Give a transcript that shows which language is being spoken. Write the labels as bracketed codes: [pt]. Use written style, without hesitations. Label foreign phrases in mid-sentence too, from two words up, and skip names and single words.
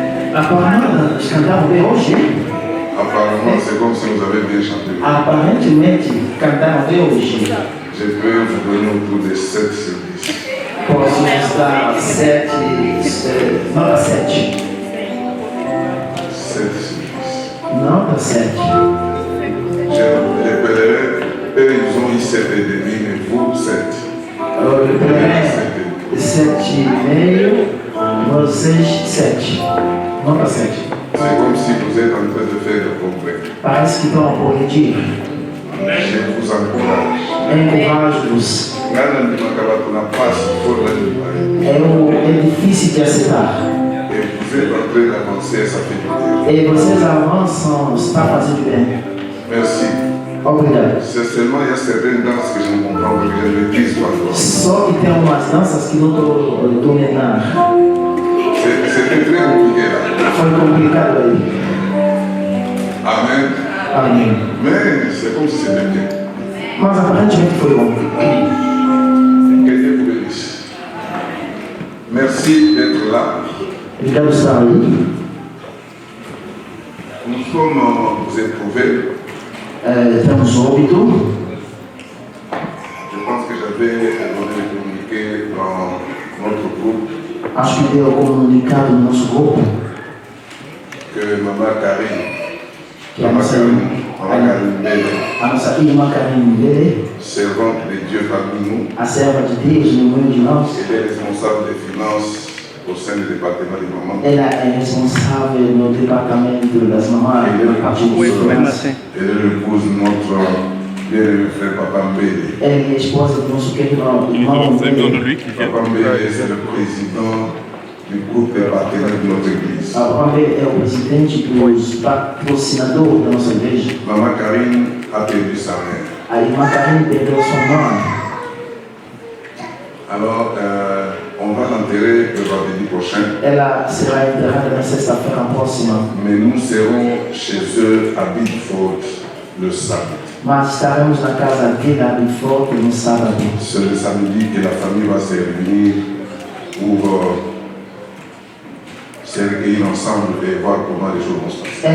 [fr] Apparemment, [pt] cantava hoje. [fr] Apparemment, c'est comme si vous avez bien chanté. [pt] Aparentemente, cantava hoje. [fr] Je peux vous donner autour de 7 sur 10. [pt] Posso estar 7, nota 7. [fr] 7 sur 10. [pt] Nota 7. [fr] Je rappellerai, eux ils ont eu 7 et demi, mais vous 7. [pt] Eu lembrei 7,5, vocês 7. Nota 7. [fr] C'est comme si vous êtes en train de faire le progrès. [pt] Parece que estão a progredir. [fr] Je vous encourage. [pt] Encorajo-vos. É difícil de aceitar. [fr] Et vous êtes en train d'avancer, ça fait du bien. [pt] E vocês avançam, está fazendo bem. [fr] Merci. [pt] Obrigado. [fr] C'est seulement il y a certaines danses que je ne comprends pas, que je ne maîtrise pas encore. [pt] Só que tem umas danças que não estou dominando. [fr] C'était très compliqué là. [pt] Foi complicado aí. [fr] Amen. [pt] Amém. [fr] Mais c'est comme si c'était bien. [pt] Mas aparentemente foi bom. [fr] Que Dieu vous bénisse. Merci d'être là. [pt] Obrigado por estar aí. [fr] Nous sommes éprouvés. [pt] Temos óbito. [fr] Je pense que j'avais donné le communiqué dans notre groupe [pt] Acho que deu comunicado no nosso grupo [fr] que Maman Karine, [pt] que a nossa irmã Karine Mbele, [fr] servante de Dieu parmi nous, [pt] a serva de Deus no meio de nós, [fr] elle est responsable des finances au sein du département des mamans. [pt] ela é responsável no departamento das mamães, no partido de segurança. [fr] Elle épouse notre bien-aimé frère Papa Mbele. [pt] Ela é a esposa do nosso querido irmão Mbele. [fr] Papa Mbele, c'est le président du groupe des partenaires de notre église. [pt] Papa Mbele é o presidente dos patrocinadores da nossa igreja. [fr] Maman Karine a perdu sa mère. [pt] A irmã Karine perdeu sua mãe. [fr] Alors, on va l'enterrer le vendredi prochain. [pt] Ela será enterrada na sexta-feira próxima. [fr] Mais nous serons chez eux à Bidford le samedi. [pt] Mas estaremos na casa dele a Bidford no sábado. [fr] C'est le samedi que la famille va se réunir pour se recueillir ensemble et voir comment les choses vont se passer.